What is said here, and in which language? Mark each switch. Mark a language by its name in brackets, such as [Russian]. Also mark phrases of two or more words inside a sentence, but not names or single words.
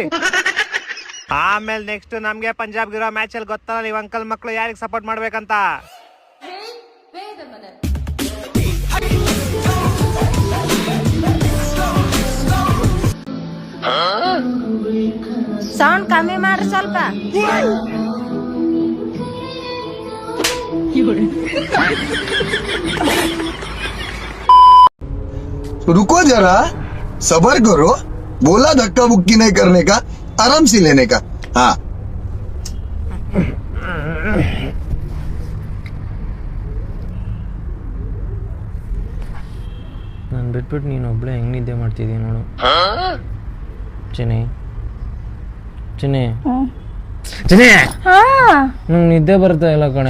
[Kannada] ಆಮೇಲೆ ನೆಕ್ಸ್ಟ್ ನಮ್ಗೆ ಪಂಜಾಬ್ ಇರೋ ಮ್ಯಾಚ್ ಅಲ್ಲಿ ಗೊತ್ತಲ್ಲ ನೀವು ಅಂಕಲ್ ಮಕ್ಳು ಯಾರಿಗೆ ಸಪೋರ್ಟ್ ಮಾಡ್ಬೇಕಂತ. ಸೌಂಡ್ ಕಮ್ಮಿ ಮಾಡ್ರಿ ಸ್ವಲ್ಪ. [Hindi] रुको जरा, सबर करो. बोला धक्का मुक्की नहीं करने का, आराम से लेने का. हाँ, [Kannada] ನಾನು ಬಿಟ್ಬಿಟ್ಟು ನೀನು ಒಬ್ಳೆ ಹೆಂಗ್ ನಿದ್ದೆ ಮಾಡ್ತಿದ್ದೀನಿ ನೋಡು. ಚಿನಿ ಚಿನಿ ಚಿನಿ, ನಂಗೆ ನಿದ್ದೆ ಬರ್ತಾ ಇಲ್ಲ ಕಣೆ.